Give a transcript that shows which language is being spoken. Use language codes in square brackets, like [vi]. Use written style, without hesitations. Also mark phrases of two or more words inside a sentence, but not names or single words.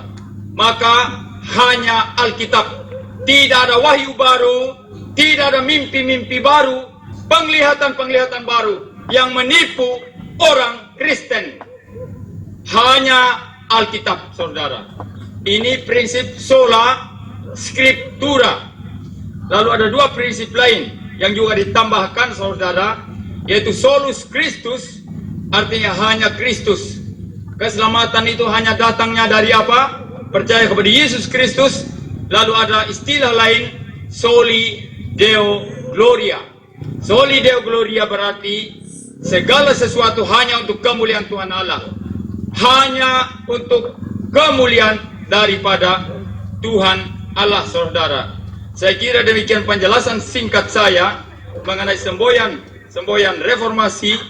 [id] Maka hanya Alkitab. Tidak ada wahyu baru, tidak ada mimpi-mimpi baru, penglihatan-penglihatan baru yang menipu orang Kristen. Hanya Alkitab, saudara. Ini prinsip [la] sola scriptura. [id] Lalu ada dua prinsip lain yang juga ditambahkan, saudara, yaitu [la] solus Christus, [id] artinya hanya Kristus. Keselamatan itu hanya datangnya dari apa? Percaya kepada Yesus Kristus. Lalu ada istilah lain, [la] soli deo gloria. Soli deo gloria [id] berarti segala sesuatu hanya untuk kemuliaan Tuhan Allah. Hanya untuk kemuliaan daripada Tuhan Allah, saudara. Saya kira demikian penjelasan singkat saya mengenai semboyan reformasi.